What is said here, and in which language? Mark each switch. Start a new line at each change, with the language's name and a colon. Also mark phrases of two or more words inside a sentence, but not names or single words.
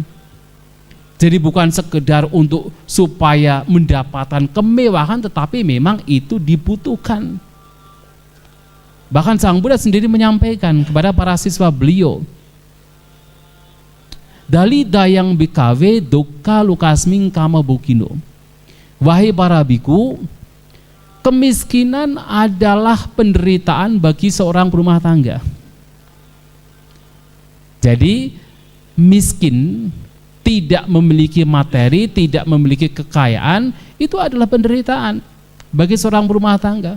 Indonesian: Jadi bukan sekedar untuk supaya mendapatkan kemewahan, tetapi memang itu dibutuhkan. Bahkan Sang Buddha sendiri menyampaikan kepada para siswa beliau,
Pali: Dali dayang bikawe dukkha lukasming kama bukino.
Indonesian: Wahai para biku, kemiskinan adalah penderitaan bagi seorang berumah tangga. Jadi miskin, tidak memiliki materi, tidak memiliki kekayaan, itu adalah penderitaan bagi seorang berumah tangga.